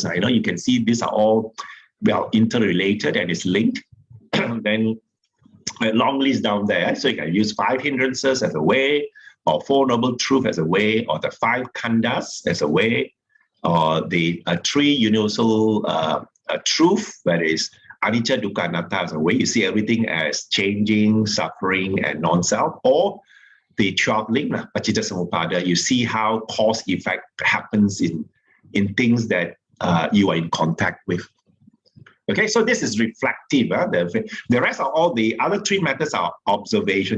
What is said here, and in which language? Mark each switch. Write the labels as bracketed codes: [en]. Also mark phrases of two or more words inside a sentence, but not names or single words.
[en] You know, you can see these are all well interrelated and it's linked. Then a long list down there. So you can use 5 hindrances as a way, or 4 noble truths as a way, or the 5 khandhas as a way, or the 3 universal truth, that is [pi] anicca, dukkha, anatta [en] as a way. You see everything as changing, suffering, and non-self, or the 12 link, [pi] paccicca samuppada. [en] You see how cause-effect happens in things that you are in contact with. Okay, so this is reflective. The rest of all the other three methods are observation.